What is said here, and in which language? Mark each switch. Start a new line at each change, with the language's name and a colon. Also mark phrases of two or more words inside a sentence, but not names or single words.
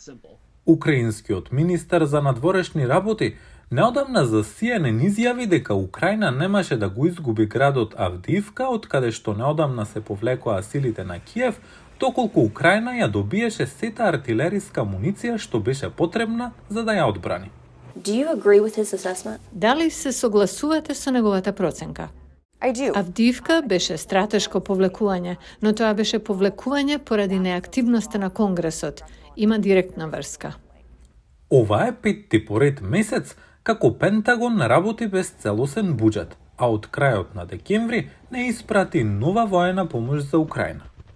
Macedonian: Украинскиот министер за надворешни работи неодамна за CNN изјави дека Украина немаше да го изгуби градот Авдиивка, од каде што неодамна се повлекоа силите на Киев, доколку Украина ја добиеше сета артилериска муниција што беше потребна за да ја одбрани.
English: Do you agree with his assessment?
Macedonian: Дали се согласувате со неговата проценка?
English: I do.
Macedonian: Авдиивка беше стратешко повлекување, но тоа беше повлекување поради неактивноста на Конгресот. Има директна врска. Ова е петти поред месец како Пентагон работи без целосен буџет, а од крајот на декември не испрати нова воена помош за Украина.